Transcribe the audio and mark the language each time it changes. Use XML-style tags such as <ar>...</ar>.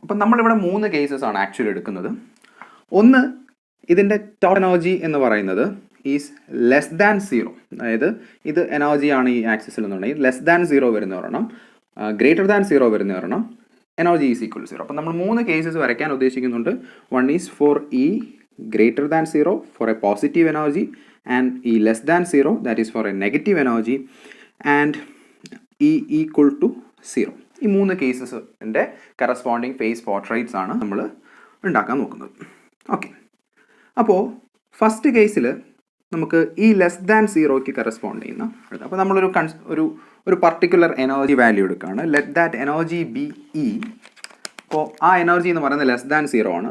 <ml>അപ്പം നമ്മളിവിടെ 3 കേസസ് ആണ് ആക്ച്വലി എടുക്കുന്നത്. ഒന്ന്, ഇതിൻ്റെ ടോട്ടൽ എനർജി എന്ന് പറയുന്നത്</ml> <en>is less than 0,</en> <ml>അതായത് ഇത് എനർജിയാണ് ഈ ആക്സിസിൽ എന്നുണ്ടെങ്കിൽ ലെസ് ദാൻ 0 വരുന്ന ഒരെണ്ണം, ഗ്രേറ്റർ ദാൻ 0 വരുന്ന ഒരെണ്ണം, എനർജി ഈസ് ഈക്വൽ 0. അപ്പം നമ്മൾ 3 കേസസ് വരയ്ക്കാൻ ഉദ്ദേശിക്കുന്നുണ്ട്.</ml> <en>1 is for E greater than 0 for a positive energy, and E less than 0 that is for a negative energy, and E equal to 0.</en> <ml>ഈ 3 കേസസിൻ്റെ corresponding face portraits ആണ് നമ്മൾ ഉണ്ടാക്കാൻ നോക്കുന്നത്. ഓക്കെ, അപ്പോൾ ഫസ്റ്റ് കേസിൽ നമുക്ക് ഈ ലെസ് ദാൻ 0ക്ക് കറസ്പോണ്ട് ചെയ്യുന്ന, അപ്പോൾ നമ്മളൊരു ഒരു പർട്ടിക്കുലർ എനർജി വാല്യൂ എടുക്കുകയാണ്.</ml> <en>Let that energy be E.</en> <ml>അപ്പോൾ ആ എനർജി എന്ന് പറയുന്നത് ലെസ് ദാൻ 0 ആണ്.</ml>